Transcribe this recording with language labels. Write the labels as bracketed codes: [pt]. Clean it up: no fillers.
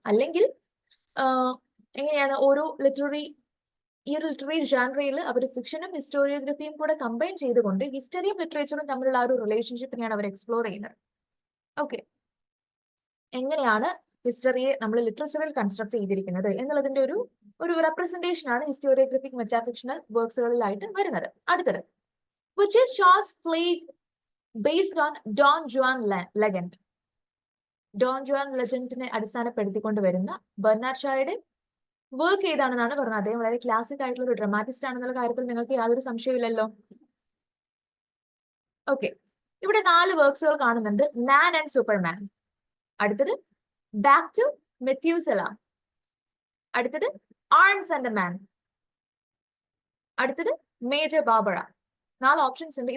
[ml] അല്ലെങ്കിൽ എങ്ങനെയാണ് ഈ ഒരു ലിറ്റററി ജാൻറയിൽ അവർ ഫിക്ഷനും ഹിസ്റ്റോറിയോഗ്രഫിയും കൂടെ കമ്പൈൻ ചെയ്തുകൊണ്ട് ഹിസ്റ്ററിയും ലിറ്ററേച്ചറും തമ്മിലുള്ള ആ ഒരു റിലേഷൻഷിപ്പിനെയാണ് അവർ എക്സ്പ്ലോർ ചെയ്യുന്നത്. ഓക്കെ, എങ്ങനെയാണ് ഹിസ്റ്ററിയെ നമ്മൾ ലിറ്ററേച്ചറിൽ കൺസ്ട്രക്ട് ചെയ്തിരിക്കുന്നത് എന്നുള്ളതിന്റെ ഒരു റെപ്രസെന്റേഷൻ ആണ് ഹിസ്റ്റോറിയോഗ്രഫിക് മെറ്റാഫിക്ഷണൽ വർക്ക്സുകളിലായിട്ട് വരുന്നത്. അടുത്തത്, [en] which is Shaw's play based on Don Juan legend. [ml] Don Juan ലെജൻഡിനെ അടിസ്ഥാനപ്പെടുത്തിക്കൊണ്ട് വരുന്ന ബെർണാഡ് ഷായുടെ വർക്ക് ഏതാണെന്നാണ് പറഞ്ഞത്. അദ്ദേഹം വളരെ ക്ലാസിക് ആയിട്ടുള്ള ഒരു ഡ്രമാറ്റിസ്റ്റ് ആണെന്നുള്ള കാര്യത്തിൽ നിങ്ങൾക്ക് യാതൊരു സംശയമില്ലല്ലോ. ഓക്കെ, ഇവിടെ 4 വർക്ക്സുകൾ കാണുന്നുണ്ട്. മാൻ ആൻഡ് സൂപ്പർമാൻ, അടുത്തത് ബാക്ക് ടു മെത്യൂസല, അടുത്തത് ആർംസ് ആൻഡ് എ മാൻ, അടുത്തത് മേജർ ബാബറ. 4 ഓപ്ഷൻസ് ഉണ്ട്.